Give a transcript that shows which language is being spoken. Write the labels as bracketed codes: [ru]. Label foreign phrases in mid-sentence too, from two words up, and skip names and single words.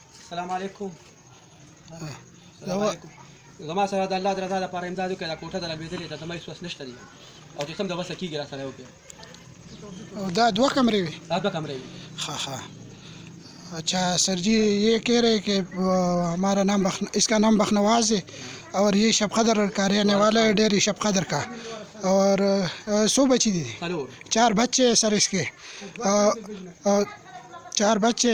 [ar] السلام علیکم. السلام علیکم. [ps] زما سره د الله د رضا لپاره امداد وکړئ. دا کوټه د لګېدلې ده، زما هېڅ وس نشته دی، او چې څه هم د وسه کېږي را سره وکړئ. [ur] دا 2 کمرے ہوئے. دا 2 کمرے ہوئے. ہاں ہاں. اچھا سر جی، یہ کہہ رہے کہ ہمارا نام اس کا نام بخنواز ہے اور یہ شب قدر کا رہنے والا ہے، ڈیری شب قدر کا. اور 100 بچی دی، 4 بچے ہیں سر اس کے، 4 بچے.